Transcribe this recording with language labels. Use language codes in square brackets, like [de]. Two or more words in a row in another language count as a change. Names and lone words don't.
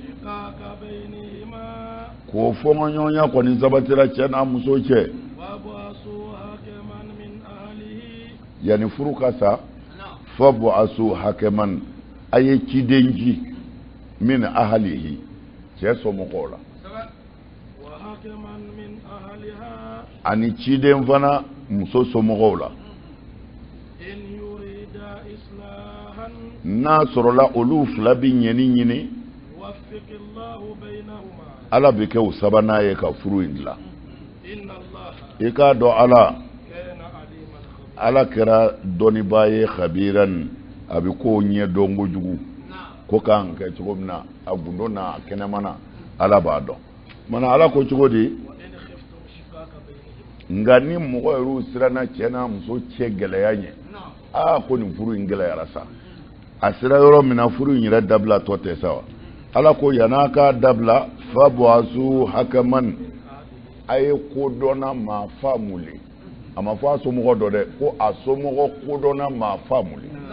[bm] k'o fɔɲɔgɔnya kɔni sabatira cɛ n'a muso cɛ yanni furu ka sa [ar] فابعثوا حكما [bm] a ye ciden ji [ar] من أهله [bm] cɛ somɔgɔw la ani ciden fana muso somɔgɔw la [ar] إن يريدا إصلاحا [bm] n'a sɔrɔla olu fila bi ɲɛni ɲini [ar] يوفق الله بينهما [bm] ala bɛ kɛ o sabanan ye ka furu in dilan [ar] إن الله [bm] i k'a dɔn ala [ar] كان عليما خبيرا [bm] ala kɛra dɔnnibaa ye khabiran a bɛ ko ɲɛ dɔn kojugu ko kan kɛ cogo min na a gundo n'a kɛnɛmana ala b'a dɔn mana ala ko cogo di [ar] وإن خفتم شقاق بينهما [bm] nka ni mɔgɔ yɛrɛ siranna cɛ n'a muso cɛ gɛlɛya ɲɛ ko nin furu in gɛlɛyara sa a sera yɔrɔ min na furu in yɛrɛ dabila tɔ tɛ sa wa ala ko yan'a k'a dabila fa bɔasu hakaman a ye kodɔnna maa faamuli a ma fɔ a somɔgɔ dɔ dɛ ko a somɔgɔ kodɔnna maa faamuli